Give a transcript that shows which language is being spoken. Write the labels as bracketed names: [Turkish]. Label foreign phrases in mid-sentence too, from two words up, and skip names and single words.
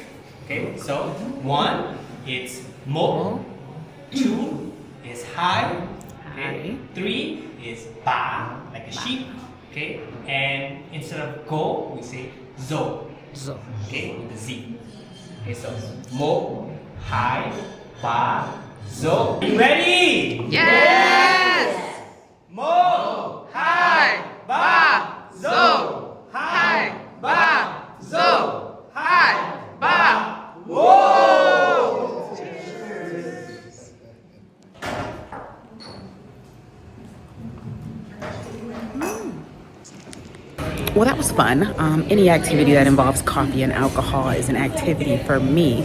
[English] Okay, so 1, it's mo. 2 is hai. Okay. 3 is ba, like a sheep. Okay, and instead of go, we say zo. Zo. Okay, with the Z. Okay, so mo, hai, ba, zo. You ready? Yes! Mo, hai, ba, zo. Hai, ba, zo. Hai, ba, whoa! Well, that was fun. Any activity that involves coffee and alcohol is an activity for me.